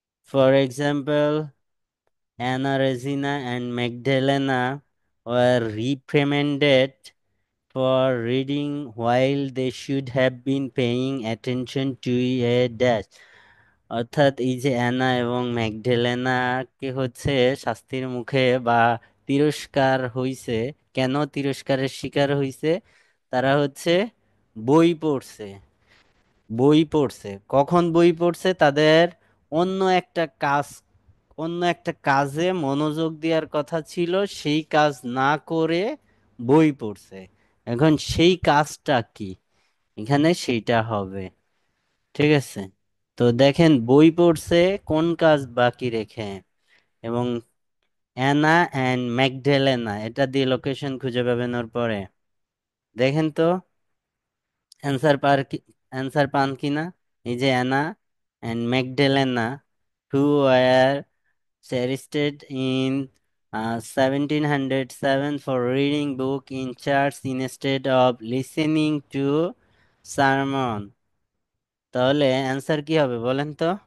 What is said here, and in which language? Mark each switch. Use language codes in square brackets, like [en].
[en] For example, Anna Regina and Magdalena were reprimanded for reading while they should have been paying attention to a dash। [bn] অর্থাৎ এই যে Anna এবং ম্যাগডালেনাকে হচ্ছে শাস্তির মুখে বা তিরস্কার হইছে। কেন তিরস্কারের শিকার হইছে? তারা হচ্ছে বই পড়ছে। বই পড়ছে, কখন বই পড়ছে? তাদের অন্য একটা কাজ, অন্য একটা কাজে মনোযোগ দেওয়ার কথা ছিল, সেই কাজ না করে বই পড়ছে। এখন সেই কাজটা কি, এখানে সেইটা হবে। ঠিক আছে, তো দেখেন বই পড়ছে কোন কাজ বাকি রেখে, এবং অ্যানা অ্যান্ড ম্যাকডেলেনা এটা দিয়ে লোকেশন খুঁজে পাবেন ওর পরে। দেখেন তো অ্যান্সার পার কি, অ্যান্সার পান কিনা। [en] এই যে Anna and Magdalena who were arrested in 1707 for reading book in church instead of listening to sermon। [bn] তাহলে অ্যান্সার কি হবে বলেন তো?